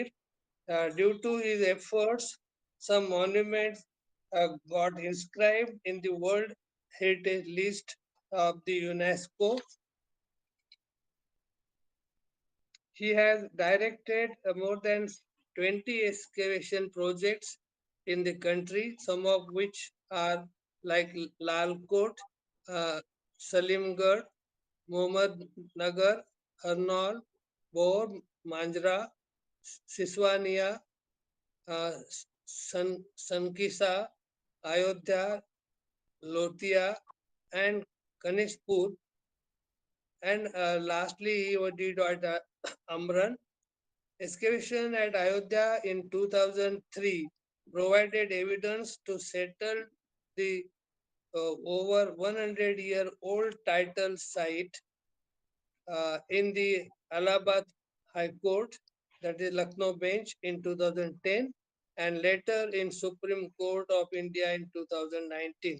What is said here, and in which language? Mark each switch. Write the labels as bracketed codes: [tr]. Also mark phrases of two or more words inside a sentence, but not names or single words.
[en] Due to his efforts, some monuments got inscribed in the World Heritage List of the UNESCO. He has directed more than 20 excavation projects in the country, some of which are like Lal Kot, Salimgarh, Mohammad Nagar, Harnaul, Bor, Manjra, Siswania, Sankisa, Ayodhya, Lotia, and Kanishpur. And lastly, he did at Amran. Excavation at Ayodhya in 2003 provided evidence to settle the over 100-year-old title site in the Allahabad High Court, that is Lucknow bench, in 2010, and later in Supreme Court of India in 2019.